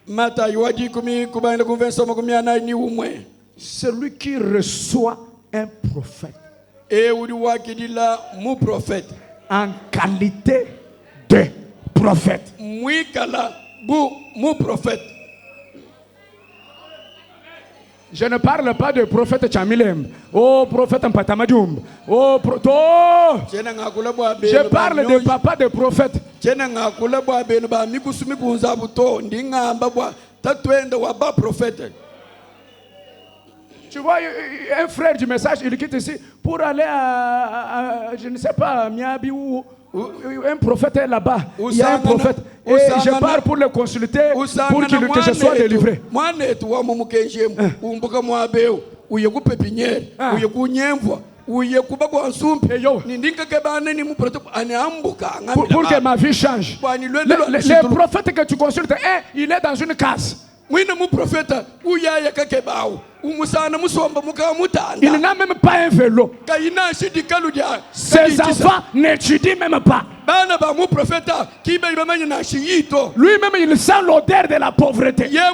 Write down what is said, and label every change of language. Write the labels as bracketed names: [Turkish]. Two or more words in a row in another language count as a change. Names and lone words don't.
[French] Celui qui reçoit un prophète en qualité de prophète. Je ne parle pas de prophète Chamilem. Oh, prophète Mpatamadjoum. Oh, je parle de papa de prophète. [Luba-Lulua] Chena ngakula bwa benu ba mikusumi kunza buto ndingamba bwa tatwenda wa ba prophète. [French] Tu vois, un frère du message, il quitte ici pour aller je ne sais pas, à Miabi ou un prophète est là-bas. Il y a un prophète. Et je pars pour le consulter pour que je sois délivré. Moi, tu vois, [Luba-Lulua] mon kenjem, ou mboka mwabeo, ou yeku pépinière, ou yeku nyemvwa, ou yeku bagwa nsumpe, nindinka kebane ni muproto, ane ambuka. [French] Pour que ma vie change. Le prophète que tu consultes, il est dans une case. Il n'a même pas un vélo. Ses enfants n'étudient même pas. Lui-même, il sent l'odeur de la pauvreté.